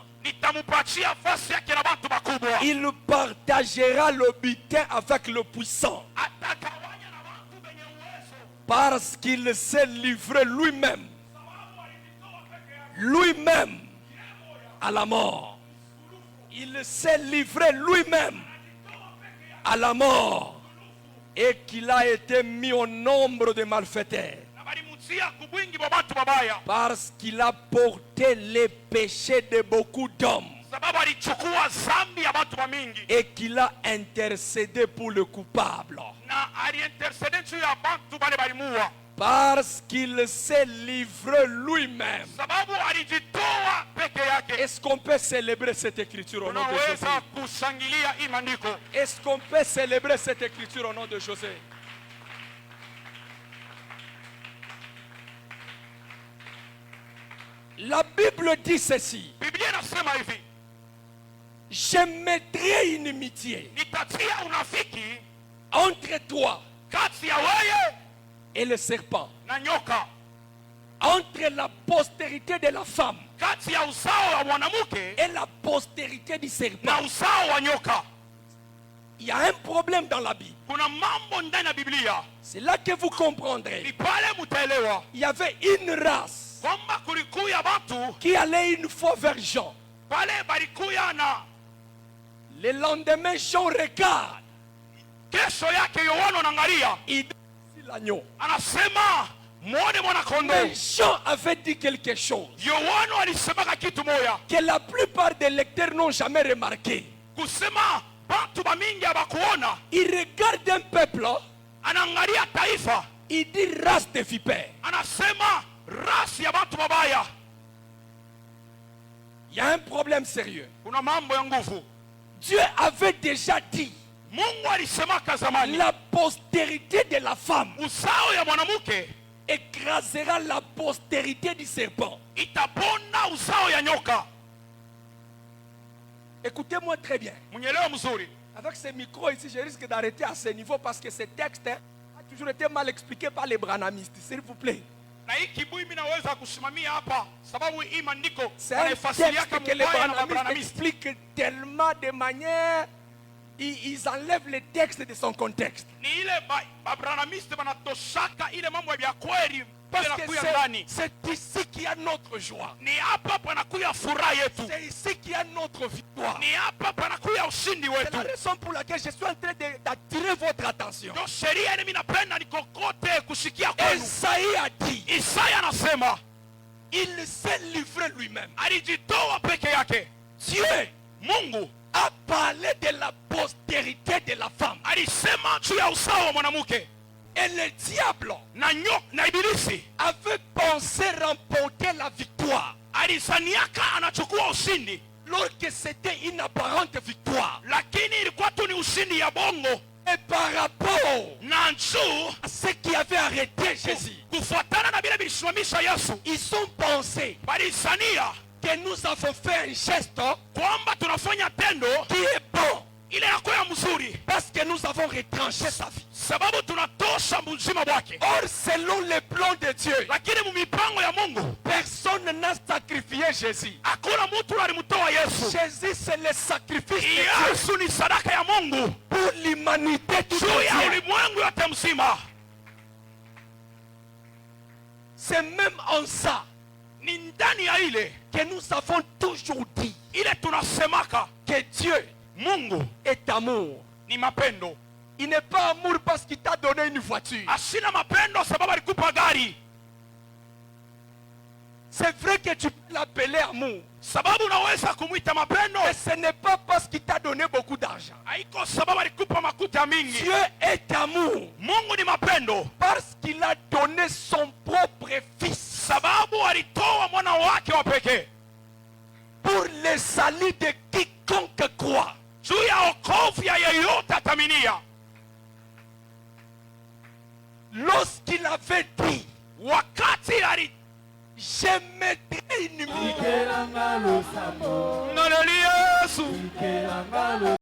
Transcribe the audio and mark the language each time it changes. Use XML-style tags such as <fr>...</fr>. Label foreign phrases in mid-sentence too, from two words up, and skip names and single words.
<sw>nitamupatia fasi yake na bantu bakubwa,</sw> <fr>Il partagera le butin avec le puissant.</fr> <sw>atagawanya na bantu benye uwezo,</sw> <fr>Parce qu'il s'est livré lui-même à la mort. Il s'est livré lui-même à la mort et qu'il a été mis au nombre des malfaiteurs.</fr> <sw>na balimutia kubwingi bwa bantu babaya,</sw> <fr>Parce qu'il a porté les péchés de beaucoup d'hommes</fr> <sw>sababu alichukua zambi ya bantu bamingi</sw> <fr>et qu'il a intercédé pour le coupable.</fr> <sw>na aliintercede juu ya bantu bale balimuwa,</sw> <fr>Parce qu'il s'est livré lui-même.</fr> <sw>sababu alijitoa peke yake.</sw> <fr>Est-ce qu'on peut célébrer cette écriture au nom de Jésus?</fr> <sw>Unaweza kushangilia hii maandiko.</sw> <fr>Est-ce qu'on peut célébrer cette écriture au nom de José? La Bible dit ceci.</fr> <sw>Biblia inasema hivi,</sw> <fr>Je mettrai une inimitié</fr> <sw>nitatia unafiki</sw> <fr>entre toi</fr> <sw>kati ya wewe</sw> <fr>et le serpent,</fr> <sw>na nyoka,</sw> <fr>entre la postérité de la femme</fr> <sw>kati ya uzao wa mwanamke</sw> <fr>et la postérité du serpent.</fr> <sw>na uzao wa nyoka.</sw> <fr>Il y a un problème dans la Bible.</fr> <sw>Kuna mambo ndani ya Biblia,</sw> <fr>C'est là que vous comprendrez.</fr> <sw>ni pale mutaelewa</sw> <fr>Il y avait une race</fr> <sw>kwamba kulikuya batu</sw> <fr>qui allait une fois vers Jean.</fr> <sw>pale balikuya na</sw> <fr>Le lendemain, Jean regarde.</fr> <sw>kesho yake Yohana anaangalia,</sw> <fr>Il dit l'agneau.</fr> <sw>anasema muone mwana kondoo.</sw> <fr>Mais Jean avait dit quelque chose</fr> <sw>Yohana alisemaka kitu moya,</sw> <fr>que la plupart des lecteurs n'ont jamais remarqué.</fr> <sw>kusema batu bamingi abakuona.</sw> <fr>Il regarde un peuple,</fr> <sw>Anaangalia taifa,</sw> <fr>il dit race de vipères.</fr> <sw>anasema rasi ya batu babaya.</sw> <fr>Il y a un problème sérieux.</fr> <sw>Kuna mambo ya nguvu.</sw> <fr>Dieu avait déjà dit</fr> <sw>Mungu alisemaka zamani,</sw> <fr>la postérité de la femme</fr> <sw>uzao ya mwanamke</sw> <fr>écrasera la postérité du serpent.</fr> <sw>Itabonda uzao ya nyoka.</sw> <fr>Écoutez-moi très bien.</fr> <sw>Mnyelewa mzuri.</sw> <fr>Avec ce micro ici, je risque d'arrêter à ce niveau parce que ce texte a toujours été mal expliqué par les branhamistes. S'il vous plaît.</fr> <sw>Na hii kibui mimi naweza kusimamia hapa sababu hii maandiko</sw> <fr>C'est un texte que les branhamistes expliquent tellement de manière, ils enlèvent le texte de son contexte.</fr> <sw>Ni ile branhamiste banatoshaka ile mambo ya kweli</sw> <fr>Parce que c'est ici qu'il y a notre joie.</fr> <sw>Ni hapa panakuya furaha yetu.</sw> <fr>C'est ici qu'il y a notre victoire.</fr> <sw>Ni hapa panakuya ushindi wetu.</sw> <fr>C'est la raison pour laquelle je suis en train d'attirer votre attention.</fr> <sw>Ndio sheria mimi napenda nikokote kusikia kwenu.</sw> <fr>Esaïe a dit,</fr> <sw>Isaya anasema,</sw> <fr>il s'est livré lui-même.</fr> <sw>alijitoa peke yake.</sw> <fr>Dieu,</fr> <sw>Mungu</sw> <fr>a parlé de la postérité de la femme.</fr> <sw>alisema juu ya uzao wa mwanamke.</sw> <fr>Et le diable</fr> <sw>Na ibilisi</sw> <fr>avait pensé remporter la victoire.</fr> <sw>alizaniaka anachukua ushindi,</sw> <fr>Lorsque c'était une apparente victoire.</fr> <sw>lakini ilikuwa tu ni ushindi ya bongo.</sw> <fr>Et par rapport</fr> <sw>Na juu</sw> <fr>à ceux qui avaient arrêté Jésus,</fr> <sw>kufuatana na vile vilisimamisha Yesu,</sw> <fr>ils ont pensé</fr> <sw>balizania</sw> <fr>que nous avons fait un geste</fr> <sw>kwamba tunafanya tendo</sw> <fr>qui est bon</fr> <sw>ile yako ya mzuri</sw> <fr>parce que nous avons retranché sa vie.</fr> <sw>sababu tunatosha mzima wake.</sw> <fr>Or, selon le plan de Dieu,</fr> <sw>Lakini mumipango ya Mungu</sw> <fr>personne n'a sacrifié Jésus.</fr> <sw>hakuna mtu alimtoa Yesu.</sw> <fr>Jésus, c'est le sacrifice de Dieu</fr> <sw>Yesu ni sadaka ya Mungu</sw> <fr>pour l'humanité tout</fr> <sw>juu ya</sw> <fr>entière.</fr> <sw>ulimwengu yote mzima.</sw> <fr>C'est même en ça</fr> <sw>Ni ndani ya ile</sw> <fr>que nous avons toujours dit</fr> <sw>ile tunasemaka</sw> <fr>que Dieu</fr> <sw>Mungu</sw> <fr>est amour.</fr> <sw>ni mapendo.</sw> <fr>Il n'est pas amour parce qu'il t'a donné une voiture.</fr> <sw>Asina mapendo sababu alikupa gari.</sw> <fr>C'est vrai que tu peux l'appeler amour,</fr> <sw>Sababu unaweza kumuita mapendo,</sw> <fr>mais ce n'est pas parce qu'il t'a donné beaucoup d'argent.</fr> <sw>haiko sababu alikupa makuta mingi.</sw> <fr>Dieu est amour</fr> <sw>Mungu ni mapendo</sw> <fr>parce qu'il a donné son propre fils</fr> <sw>sababu alitoa mwana wake wa pekee</sw> <fr>pour le salut de quiconque croit.</fr> <sw>juu ya okovu ya yeyote ataminia.</sw> <fr>Lorsqu'il avait dit,</fr> <sw>Wakati ali</sw> <fr>je mettrai une</fr> <sw>naleli Yesu</sw>